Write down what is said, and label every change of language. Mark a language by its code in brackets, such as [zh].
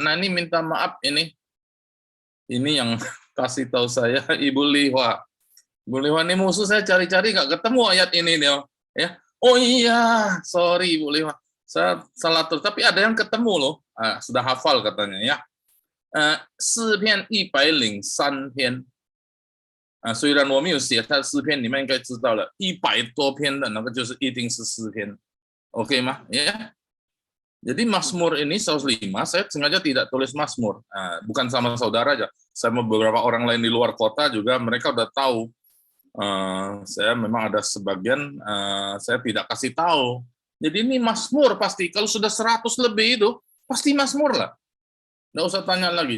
[id] Nah, ini minta maaf ini yang kasih tahu saya Ibu Lihwa. Ibu Lihwa ini musuh saya cari-cari nggak ketemu ayat ini nih, ya. Oh iya, sorry Ibu Lihwa, saya salah terus. Tapi ada yang ketemu loh, sudah hafal katanya ya. [zh] 诗篇103篇。虽然我没有写它诗篇，你们应该知道了，100多篇的那个就是一定是诗篇 ，OK 吗？ [id] Ya. Jadi Mazmur ini 105, saya sengaja tidak tulis Mazmur, bukan sama saudara aja, sama beberapa orang lain di luar kota juga mereka udah tahu. Saya memang ada sebagian saya tidak kasih tahu. Jadi ini Mazmur pasti, kalau sudah 100 lebih itu pasti Mazmur lah, nggak usah tanya lagi.